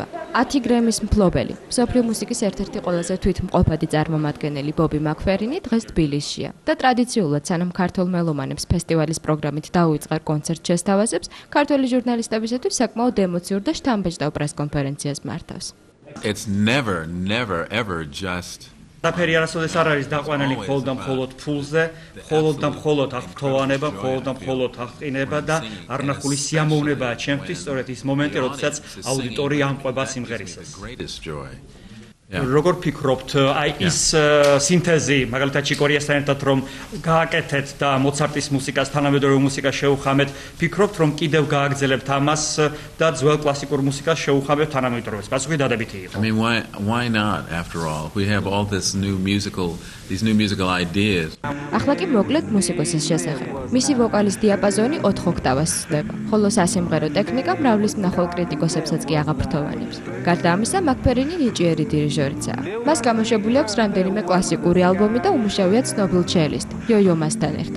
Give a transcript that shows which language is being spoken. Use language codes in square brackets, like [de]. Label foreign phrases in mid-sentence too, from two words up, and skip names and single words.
[ka] 10 გრემის მფლობელი, მსოფლიო მუსიკის ერთ-ერთი ყველაზე თვითმყოფადი წარმომადგენელი ბობი მაკფერინი დღეს თბილისშია. და ტრადიციულად სანამ ქართულ მელომანებს ფესტივალის პროგრამით დაუწყარ კონცერტ შესთავაზებს, ქართველი ჟურნალისტებისათვის საკმაოდ ემოციურ და შთამბეჭდავ პრეს-კონფერენციას მართავს. [en] It's never ever just [ka] საფერი არასოდეს არ არის დაყვანილი მხოლოდ და მხოლოდ ფულზე, მხოლოდ და მხოლოდ აღფრთოვანება, მხოლოდ და მხოლოდ აღყინება და არნახული სიამოვნებაა ჩემთვის, სწორედ ის მომენტი, როდესაც აუდიტორია ამყვება სიმღერისას. როგორ ფიქრობთ, აი ის სინთეზი, მაგალითად ჩიკორიასთან ერთად რომ გააკეთეთ და მოცარტის მუსიკას, თანამედროვე მუსიკას შევხამეთ, ფიქრობთ რომ კიდევ გააგრძელებთ ამას და ძველ კლასიკურ მუსიკას შევხამებთ თანამედროვეს? პასუხი დადებითი იყო. [en] I mean why not after all? We have all these new musical ideas. [ka] ახლა კი მოკლედ მუსიკოსის შესახებ. მისი ვოკალის დიაპაზონი 4 ოქტავას სცდება, ხოლო სასიმღერო ტექნიკა მრავლის მნახვალ კრიტიკოსებსაც კი აღაფრთოვანებს. გარდა ამისა, მაკფერინი ნიჭიერი დირიჟორიცაა. მას გამოშვებული აქვს რამდენიმე კლასიკური ალბომი და უმუშავია ცნობილ ჩელისტ, იო-იო-მასთან ერთად.